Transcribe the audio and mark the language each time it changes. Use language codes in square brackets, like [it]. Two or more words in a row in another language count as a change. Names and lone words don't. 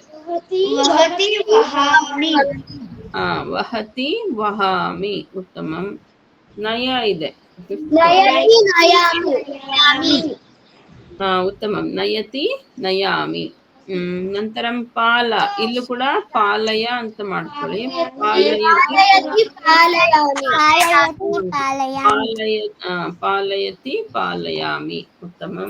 [sa] वहति वहामि. वहति वहामि. उत्तमं. [kn] ನಯ ಇದೆ. [sa] नयति नयामि. उत्तमं. नयति नयामि. नन्तरं पाल. [kn] ಇಲ್ಲೂ ಕೂಡ ಪಾಲಯ ಅಂತ ಮಾಡ್ಕೊಳ್ಳಿ. [sa] पालयति पालयामि. उत्तमं.